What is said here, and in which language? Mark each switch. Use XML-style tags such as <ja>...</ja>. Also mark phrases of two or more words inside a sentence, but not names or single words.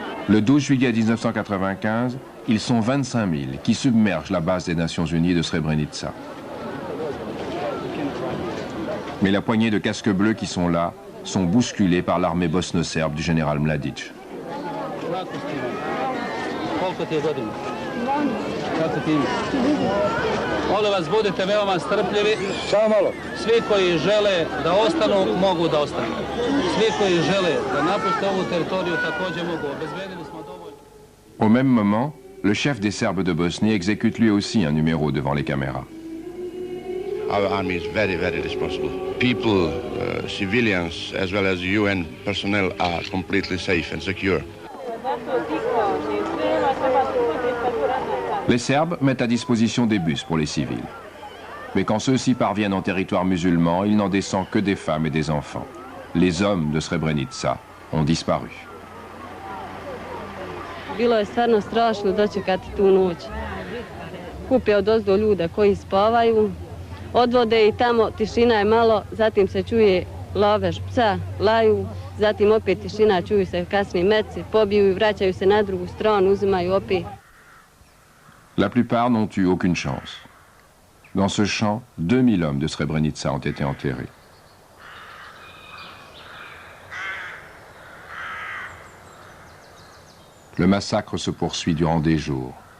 <fr>Le 12 juillet 1995, ils sont 25 000 qui submergent la base des Nations Unies de Srebrenica. Mais la poignée de casques bleus qui sont là sont bousculés par l'armée bosno-serbe du général Mladic.</fr> <sr>Molim vas, budite veoma strpljivi. Svi koji žele da ostanu, mogu da ostanu. Svi koji žele da napuste ovu teritoriju također mogu. Obezbedili smo dovoljno.</sr> <fr>Au même moment, le chef des Serbes de Bosnie exécute lui aussi un numéro devant les caméras.</fr> <en>Our army is very, very responsible. People, civilians, as well as UN personnel are completely safe and secure.</en> <fr>Les Serbes mettent à disposition des bus pour les civils. Mais quand ceux-ci parviennent en territoire musulman, il n'en descend que des femmes et des enfants. Les hommes de Srebrenica ont disparu.</fr> <bs>Bilo je stvarno strašno dočekati tu noć. Kupe odozdo ljude koji spavaju, odvode i tamo, tišina je malo, zatim se čuje lavež psa, laju, zatim opet tišina, čuju se kasni meci, pobiju i vraćaju se na drugu stranu, uzimaju opet.</bs> <fr>La plupart n'ont eu aucune chance. Dans ce champ, 2000 hommes de Srebrenica ont été enterrés. Le massacre se poursuit durant des jours.</fr>